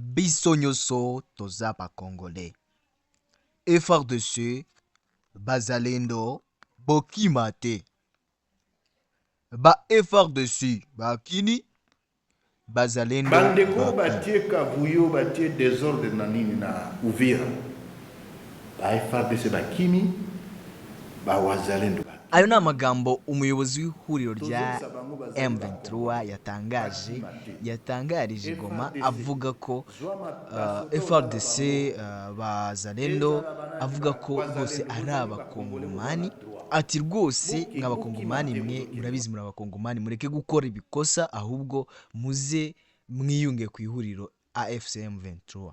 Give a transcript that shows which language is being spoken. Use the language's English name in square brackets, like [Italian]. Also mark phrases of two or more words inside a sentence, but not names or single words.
[Lingala] biso nyonso toza bakongole. FARDC bazalendo bokima te. Ba FARDC bakini bazalendo bandeko bakini. batie kavuyo batie désordre na nini na Uvira. Ba FARDC bakini ba wazalendo bakini. [Kinyarwanda] Ayo ni amagambo umuyobozi w'ihuriro rya M23 yatangarije Goma avuga ko FARDC bazalendo avuga ko rwose ari abakongomani, ati rwose nk'abakongomani mwe murabizi muri abakongomani mureke gukora ibikosa ahubwo muze mwiyunge ku ihuriro AFC M23.